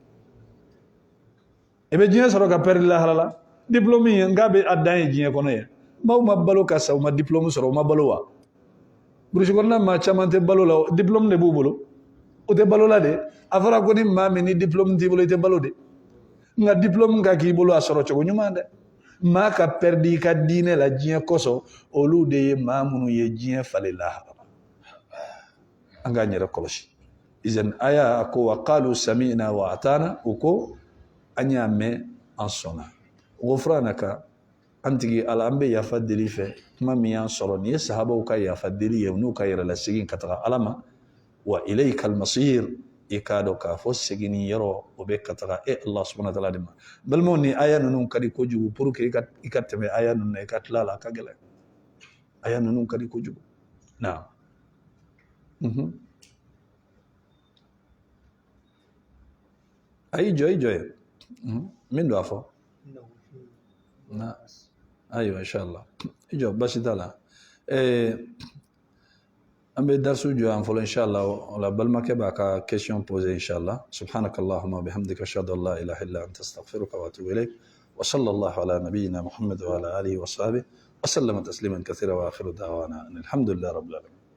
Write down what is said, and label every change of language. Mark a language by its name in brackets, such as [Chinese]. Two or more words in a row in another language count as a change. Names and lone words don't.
[Bambara] i bɛ diɲɛ sɔrɔ ka pɛridi lahara la diplôme in nka bɛ a dan ye diɲɛ kɔnɔ ye maaw ma balo ka sa u ma diplôme sɔrɔ u ma balo wa burusi kɔnɔna maa caman tɛ balo la diplôme de b'u bolo u tɛ balo la de a fɔra ko ni maa min ni diplôme t'i bolo i tɛ balo de nka diplôme ka k'i bolo a sɔrɔ cogo ɲuman dɛ maa ka pɛridi i ka diinɛ la diɲɛ kɔsɔn olu de ye maa minnu ye diɲɛ falen lahara an k'an yɛrɛ kɔlɔsi izan aya ko [Arabic] وقالوا سمعنا وأطعنا [Bambara] u ko an y'a mɛn an sɔnna ghufranaka an tigi ala an bɛ yafa deli fɛ kuma min y'an sɔrɔ nin ye sahabaw ka yafa deli ye n'u ka yɛrɛlasegin ka taga ala ma [Arabic] وإليك المصير [Bambara] i k'a dɔn k'a fɔ seginni yɔrɔ o bɛ ka taga [Arabic] الله سبحانه وتعالى [Bambara] de ma balimaw ni aya ninnu ka di kojugu [French] pour que [Bambara] i ka tɛmɛ aya ninnu na i ka tila la a ka gɛlɛn aya ninnu ka di kojugu na ayi jɔ ye min don a fɔ na ayiwa inshallah i jɔ basi t'a la an bɛ darsu jɔ yan fɔlɔ inshallah o la balimakɛ b'a ka [French] question poser [Bambara] inshallah [Arabic] سبحانك اللهم بحمدك أشهد أن لا إله إلا أنت أستغفرك وأتوب إليك وصلى الله على نبينا محمد وعلى آله وصحبه وسلم تسليما كثيرا وآخر دعوانا الحمد لله رب العالمين